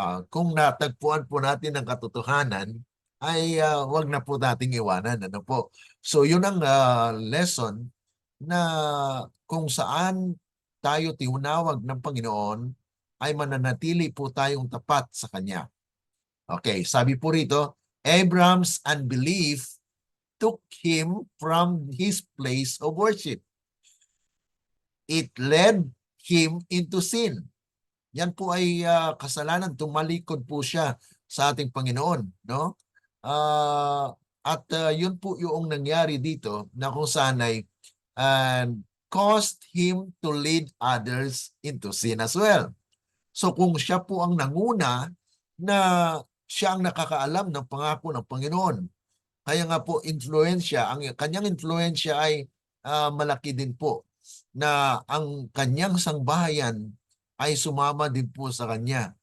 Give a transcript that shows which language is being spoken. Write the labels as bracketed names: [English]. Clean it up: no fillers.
[Filipino] Kung natagpuan po natin ang katotohanan, ay wag na po nating iwanan. Ano po? So yun ang lesson na kung saan tayo tinawag ng Panginoon ay mananatili po tayong tapat sa Kanya. [English] Okay, [Filipino] sabi po rito, [English] Abraham's unbelief took him from his place of worship. It led him into sin. [Filipino] Yan po ay kasalanan, tumalikod po siya sa ating Panginoon, no? At yun po yung nangyari dito na kung saan ay [English] caused him to lead others into sin as well. [Filipino] So kung siya po ang nanguna na siya ang nakakaalam ng pangako ng Panginoon, kaya nga po influensya, ang kanyang influensya ay malaki din po na ang kanyang sangbahayan ay sumama din po sa kanya.